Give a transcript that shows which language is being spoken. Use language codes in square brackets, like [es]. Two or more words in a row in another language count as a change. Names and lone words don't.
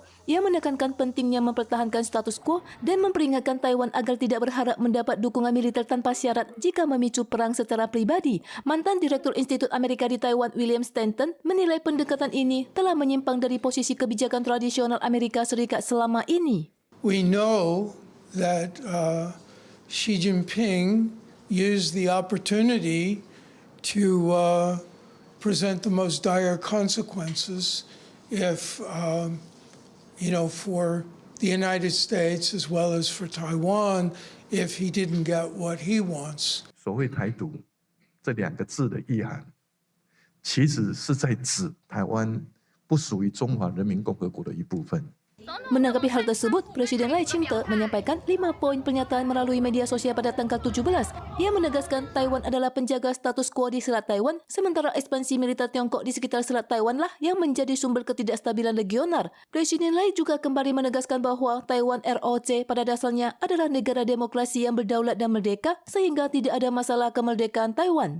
[id] Ia menekankan pentingnya mempertahankan status quo dan memperingatkan Taiwan agar tidak berharap mendapat dukungan militer tanpa syarat jika memicu perang secara pribadi. Mantan Direktur Institut Amerika di Taiwan, William Stanton, menilai pendekatan ini telah menyimpang dari posisi kebijakan tradisional Amerika Serikat selama ini. [en] We know that Xi Jinping used the opportunity to present the most dire consequences if, for the United States as well as for Taiwan, if he didn't get what he wants. [zh] 所谓台独这2个字的意涵，其实是在指台湾不属于中华人民共和国的一部分。 [id] Menanggapi hal tersebut, Presiden Lai Ching-te menyampaikan 5 poin pernyataan melalui media sosial pada tanggal 17. Ia menegaskan Taiwan adalah penjaga status quo di Selat Taiwan, sementara ekspansi militer Tiongkok di sekitar Selat Taiwan lah yang menjadi sumber ketidakstabilan regional. Presiden Lai juga kembali menegaskan bahwa Taiwan ROC pada dasarnya adalah negara demokrasi yang berdaulat dan merdeka, sehingga tidak ada masalah kemerdekaan Taiwan.